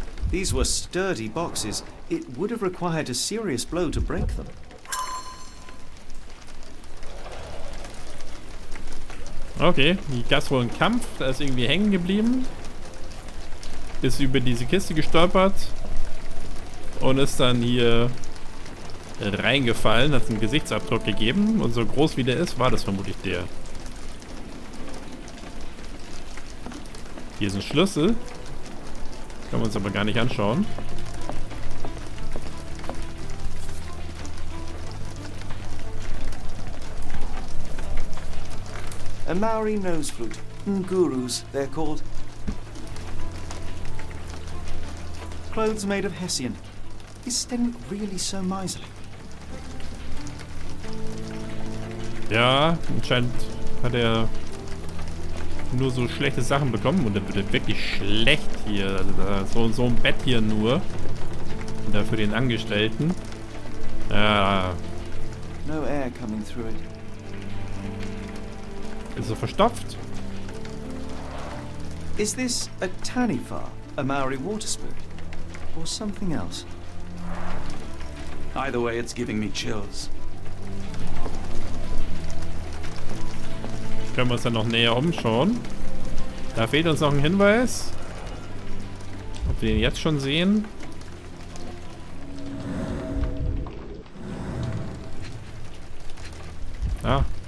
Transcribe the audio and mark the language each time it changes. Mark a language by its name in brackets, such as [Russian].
[English] These were sturdy boxes. It would have required a serious blow to break them. [German] Okay, hier gab es wohl einen Kampf. Da ist irgendwie hängen geblieben. Ist über diese Kiste gestolpert. Und ist dann hier reingefallen. Hat einen Gesichtsabdruck gegeben. Und so groß wie der ist, war das vermutlich der. Hier ist ein Schlüssel. Können wir uns aber gar nicht anschauen. [English] A Maori nose flute. Ngurus, they're called. Clothes made of Hessian. Is Stenwick really so miserly? [German] Ja, anscheinend hat er nur so schlechte Sachen bekommen. Und dann wird er wirklich schlecht hier. Also da, so ein Bett hier nur. Und dafür den Angestellten. Ja. [English] No air coming through it. [German] Ist so verstopft. [English] Is this a Tanifa, a Maori water spirit? Or something else? Either way, it's giving me chills. [German] Können wir uns dann noch näher umschauen. Da fehlt uns noch ein Hinweis. Ob wir ihn jetzt schon sehen. Ah.